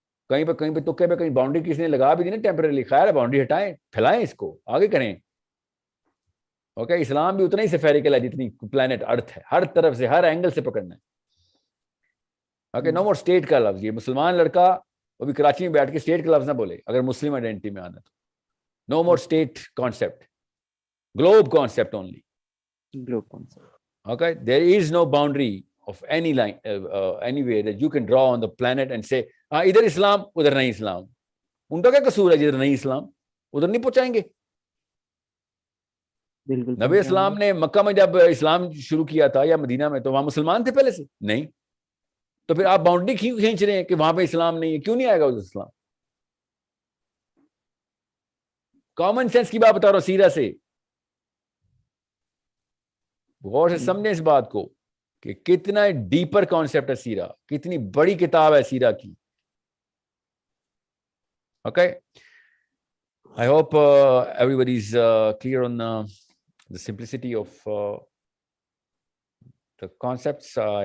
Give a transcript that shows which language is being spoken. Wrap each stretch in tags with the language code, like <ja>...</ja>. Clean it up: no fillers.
<ur>کہیں پہ تکے پہ کہیں باؤنڈری کسی نے لگا بھی دی نا ٹیمپرری, خیر ہے باؤنڈری ہٹائیں, پھیلائیں اس کو, آگے کریں. اوکے, اسلام بھی اتنا ہی سفیریکل ہے جتنی پلانٹ ارتھ ہے, ہر طرف سے ہر اینگل سے پکڑنا ہے. اوکے,</ur> <en>no more state</en> <ur>کا لفظ. یہ مسلمان لڑکا وہ بھی کراچی میں بیٹھ کے اسٹیٹ کا لفظ نہ بولے اگر مسلم آئیڈینٹی میں آنا تو.</ur> <en>No more state concept, globe concept only. Globe concept. Okay, there is no boundary of any line, anywhere that you can draw on the planet and say,</en> <ur>ادھر اسلام ادھر نہیں اسلام. ان کا کیا قصور ہے جدھر نہیں اسلام ادھر نہیں پہنچائیں گے؟ نبی اسلام نے مکہ میں جب اسلام شروع کیا تھا یا مدینہ میں تو وہاں مسلمان تھے پہلے سے؟ نہیں. تو پھر آپ باؤنڈری کیوں کھینچ رہے ہیں کہ وہاں پہ اسلام نہیں ہے؟ کیوں نہیں آئے گا ادھر اسلام؟ کامن سینس کی بات بتا رہا ہوں, سیرہ سے غور سے سمجھیں اس بات کو کہ کتنا ڈیپر کانسیپٹ ہے سیرہ, کتنی بڑی کتاب ہے سیرہ کی.</ur> <en>Okay, I hope everybody is clear on the simplicity of the concepts.</en>